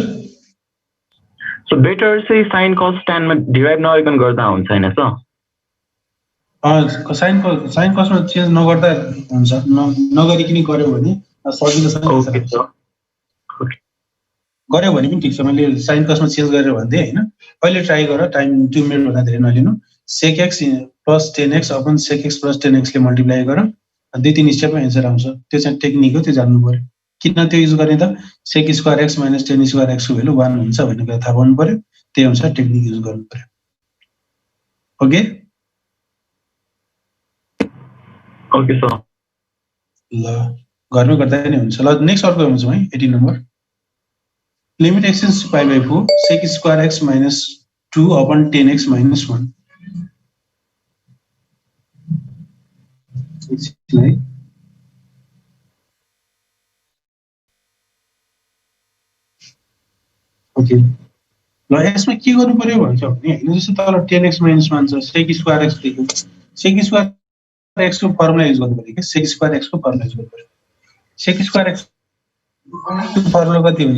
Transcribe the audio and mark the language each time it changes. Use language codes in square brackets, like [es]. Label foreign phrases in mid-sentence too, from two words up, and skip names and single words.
[en] so better [ne] चाहिँ [en] sin cos tan [ne] मा डिराइभ नगरिकन गर्दा हुन्छ हैन सर साइन कसमा चेन्ज नगर्दा हुन्छ नगरिकन गर्यो भने सजिलोसँग गर्यो भने पनि ठीक छ मैले साइन कसमा चेन्ज गरेर भन्दै हैन अहिले ट्राई गर [en] time 2 minute [ne] भन्दा धेरै नलिनु [en] sec x plus 10x [ne] upon sec x plus 10x ले मल्टिप्लाई गर दुई तीन स्टेपमा आन्सर आउँछ त्यो चाहिँ टेक्निक हो त्यो जान्नु पर्यो किन त्यो युज गर्ने त [en] sec square x minus 10 square x [ne] को भ्यालु 1 हुन्छ भन्ने कुरा थाहा पाउनु पर्यो त्यही अनुसार [en] technique use [ne] गर्नु पर्यो ओके [en] okay sir [ne] ल घरमै गर्दा नि हुन्छ ल नेक्स्ट अर्को हुन्छ है 18 नम्बर [en] limit x tends to 5/4 sec square x minus 2 upon 10x minus 1 [ne] एकछिन है ओके ल यसमा के गर्नु पर्यो भन्छ भने हैन जस्तो तल 10x - 1 छ [en] sec square x [ne] लेख्यो [en] sec square x [ne] को [en] formula use [ne] गर्नु पर्यो के [en] sec square x [ne] को [en] formula use [ne] गर्नु पर्यो [en] sec square x [ne] को फर्मुला कति हुन्छ